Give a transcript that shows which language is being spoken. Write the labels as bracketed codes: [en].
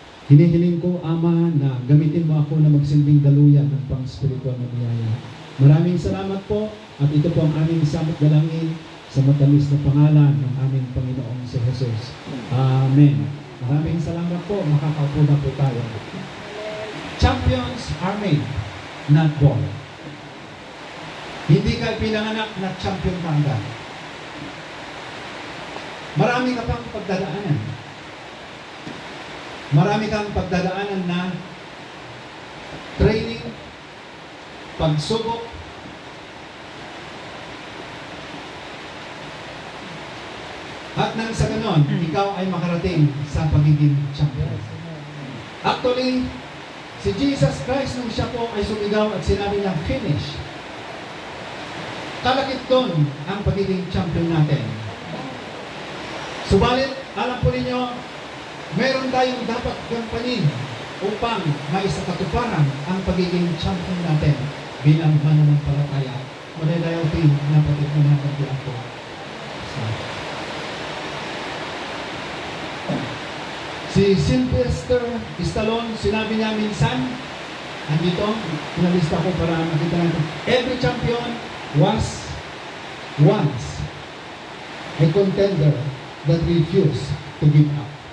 [tl] Hinihiling ko, Ama, na gamitin mo ako na magsilbing daluyan ng pang-spiritual na biyaya. Maraming salamat po at ito po ang aming samot dalangin sa matamis na pangalan ng aming Panginoong si Jesus. Amen. Maraming salamat po. Makakaupo na po tayo. [en] Champions are made, not born. [tl] Hindi ka pinanganak na champion ka agad. Marami ka pang pagdadaanan. Marami kang pagdadaanan na training, pagsubok, at nang sa ganon, ikaw ay makarating sa pagiging champion. Actually, si Jesus Christ nung siya po ay sumigaw at sinabi niya, finish. Kalakit doon ang pagiging champion natin. Subalit, alam po ninyo, meron tayong dapat gampanin upang maisakatuparan ang pagiging champion natin bilang mananampalataya. Mananayaw din na patipunan ng Diyos ko. Si Sylvester Stallone, sinabi niya minsan, andito, pinalista ko para makita natin, [en] every champion was once a contender that refused to give up.